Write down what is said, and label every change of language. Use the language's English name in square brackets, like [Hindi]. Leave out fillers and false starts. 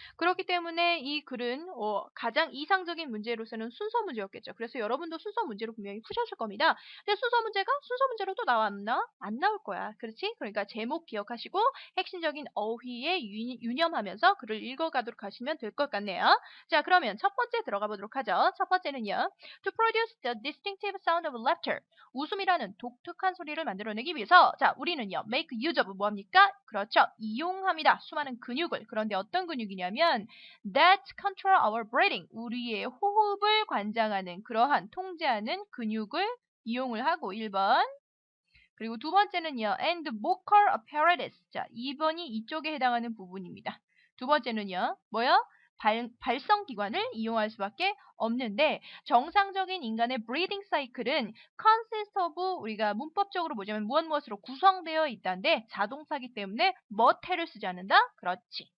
[Korean] 그렇기 때문에 이 글은 가장 이상적인 문제로서는 순서 문제였겠죠. 그래서 여러분도 순서 문제로 분명히 푸셨을 겁니다. 근데 순서 문제가 순서 문제로 또 나왔나? 안 나올 거야. 그렇지? 그러니까 제목 기억하시고 핵심적인 어휘에 유념하면서 글을 읽어가도록 하시면 될 것 같네요. 자, 그러면 첫 번째 들어가 보도록 하죠. 첫 번째는요. [English] To produce the distinctive sound of laughter. [Korean] 웃음이라는 독특한 소리를 만들어내기 위해서 자, 우리는요. [English] make use of [Korean] 뭐합니까? 그렇죠. 이용합니다. 수많은 근육을. 그런데 어떤 근육이냐면 [English] that control our breathing. [Korean] 우리의 호흡을 관장하는 그러한 통제하는 근육을 이용을 하고 1번. 그리고 두 번째는요. [English] and vocal apparatus. [Korean] 자, 2번이 이쪽에 해당하는 부분입니다. 두 번째는요. 뭐요? 발성기관을 이용할 수밖에 없는데 정상적인 인간의 [English] breathing cycle [Korean] 은 [English] consist of [Korean] 우리가 문법적으로 보자면 무엇으로 구성되어 있다는데 자동사기 때문에 뭐태를 쓰지 않는다? 그렇지.